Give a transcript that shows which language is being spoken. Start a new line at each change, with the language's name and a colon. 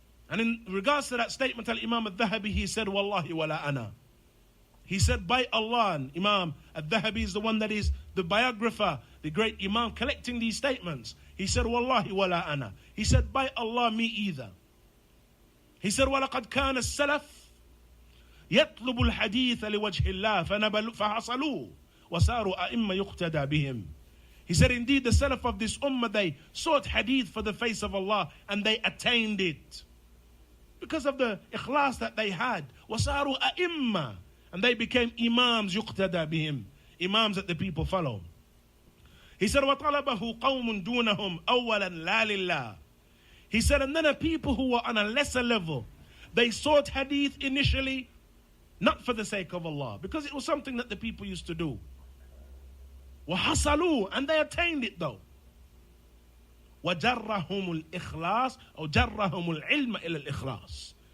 English: And in regards to that statement, Al-Imam al-Dhahabi, he said,
Arabic: Wallahi wala ana.
English: He said, by Allah, and Imam al-Dhahabi is the one that is the biographer, the great Imam collecting these statements. He said,
Arabic: Wallahi wala ana.
English: He said, by Allah, me either. He said,
Arabic: وَلَقَدْ كَانَ السَّلَفِ يَطْلُبُ الْحَدِيثَ لِوَجْهِ اللَّهِ فَحَصَلُوا وَسَارُوا أَئِمَّ يُقْتَدَى بِهِمْ.
English: He said, indeed, the salaf of this ummah, they sought hadith for the face of Allah and they attained it. Because of the ikhlas that they had.
Arabic: وَسَارُوا أَئِمَّ.
English: And they became imams
Arabic: يُقْتَدَى بِهِمْ.
English: Imams that the people follow. He said,
Arabic: وَطَلَبَهُ قَوْمٌ دُونَهُمْ أَوَّلًا لَا لِلَّهِ.
English: He said, and then a people who were on a lesser level, they sought hadith initially, not for the sake of Allah, because it was something that the people used to do.
Arabic: وَحَصَلُوا,
English: and they attained it though.
Arabic: وَجَرَّهُمُ الْإِخْلَاصِ أو جَرَّهُمُ الْعِلْمَ إِلَى الْإِخْلَاصِ.